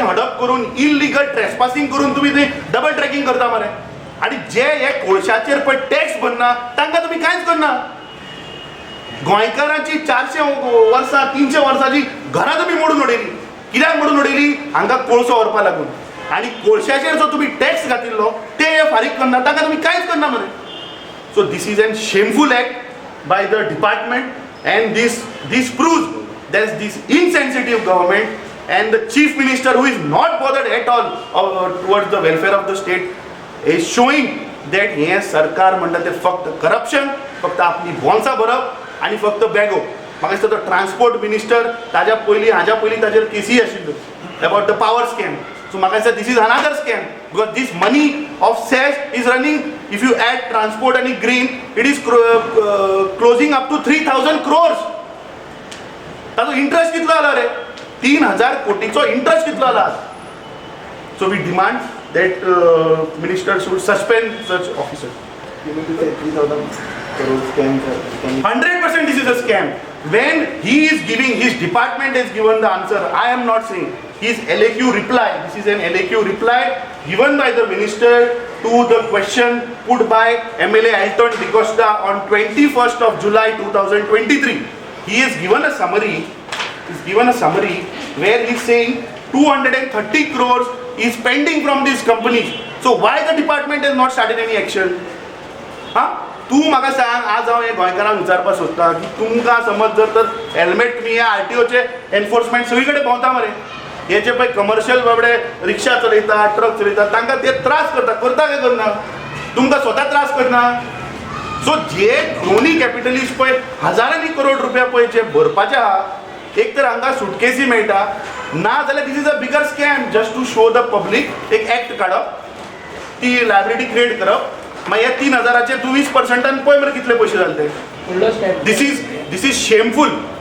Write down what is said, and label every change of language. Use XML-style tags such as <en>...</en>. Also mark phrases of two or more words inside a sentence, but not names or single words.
<kok>हडप करून</kok> <en>illegal trespassing</en> <kok>करून तुम्ही थंय</kok> <en>double tracking</en> <kok>करता मरे आणि जे हे कोळशाचेर पळय टॅक्स भरना तांकां तुम्ही कांयच करना गोंयकारांची 400 वर्सां 300 वर्सांची घरां तुम्ही मोडून उडयली कित्याक मोडून उडयली हांगा कोळसो व्हरपा लागून आणि कोळशाचेर जो तुम्ही टॅक्स घातिल्लो ते फारीक करना तांकां तुम्ही कांयच करना मरे</kok> <en>so this is an shameful act by the department and this proves there's this insensitive government and the chief minister who is not bothered at all towards the welfare of the state is showing that</en> <kok>हे सरकार म्हणटा ते फक्त करप्शन फक्त आपली बोन्सां भरप आणि फक्त बॅगो म्हाका दिसता तो</kok> <en>transport minister</en> <kok>हाज्या पयलीं ताजेर केसी आशिल्ल्यो</kok> <en>about the power scam so</en> <kok>म्हाका दिसता</kok> <en>this is another scam because this money of cess is running if you add transport</en> <kok>आणि</kok> <en>green it is closing up to 3000 crores</en> <kok>ताजो इंटरेस्ट कितलो आला रे 3000 कोटीचो इंटरेस्ट कितलो आला</kok> <en>so we demand that minister should suspend such officers. 100% this is a scam. When he is giving, his department has given the answer. I am not saying. His LAQ reply, this is an LAQ reply given by the minister to the question put by MLA Alton DeCosta on 21st of July 2023. He has given a summary where he is saying 230 crores is pending from these companies. So why the department has not started any action?</en> <kok>तू म्हाका सांग आज हांव हे गोंयकारांक विचारपाक सोदता की तुमकां समज जर तर हेल्मेट तुमी हे आरटीओचे एनफोर्समेंट सगळी कडेन भोंवता मरे हे जे पळय कमर्शियल बाबडे रिक्षा चलयता ट्रक चलयता तांकां ते त्रास करता काय करना तुमकां स्वता त्रास करना सो जे</kok> <en>crony capitalist</en> <kok>पळय हजारांनी करोड रुपया पळय जे भरपाचे आहा एक तर हांगा सुटकेसी मेळटा ना जाल्यार</kok> <en>this is a bigger scam just to show the public</en> <kok>एक एक्ट काडप ती</kok> <en>liability create</en> <kok>करप मागीर 3000चे 20% पळय मरे कितले पयशे जाले ते</kok> <en>this is shameful</en>